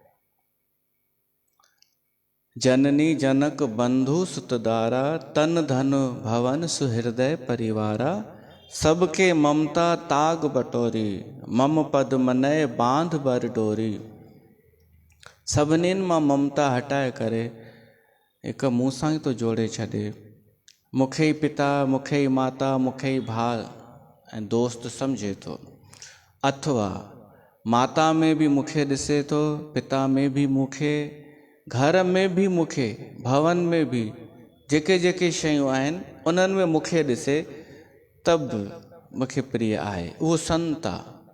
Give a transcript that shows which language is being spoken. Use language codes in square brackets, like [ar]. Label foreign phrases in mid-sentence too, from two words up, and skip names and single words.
[awa] जननी जनक बंधु सुतदारा, तन धन भवन सुहृदय परिवारा, सबके ममता ताग बटोरी, मम पद मनय बांध बर डोरी। [sd] सभिनीनि मां ममता हटाए करे हिकु मूंसां ई तो जोड़े छॾे, मूंखे ई पिता, मूंखे ई माता, मूंखे ई भाउ ऐं दोस्त सम्झे थो, अथवा माता में बि मूंखे ॾिसे थो, पिता में बि मूंखे, घर में बि मूंखे, भवन में बि जेके जेके शयूं आहिनि उन्हनि में मूंखे ॾिसे त बि मूंखे प्रिय आहे, उहो संत आहे।